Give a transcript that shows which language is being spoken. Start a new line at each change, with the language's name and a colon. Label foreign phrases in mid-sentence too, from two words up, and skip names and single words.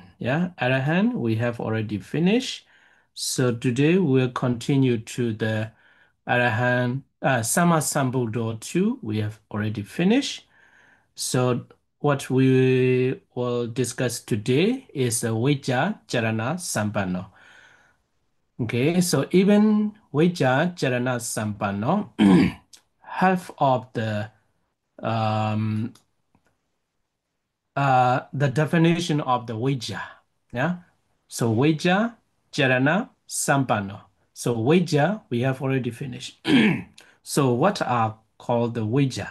English: Yeah, Arahant we have already finished. So today we'll continue to the
Pali: Arahant Sammasambuddho
English: 2. We have already finished. So what we will discuss today is the
Pali: Vijja Charana Sampanno.
English: Okay, so even
Pali: Vijja Charana Sampanno,
English: half of um, the definition of the Vijja. Yeah, so
Pali: Vijja Charana Sampanno.
English: So Vijja we have already finished. So what are called the Vijja?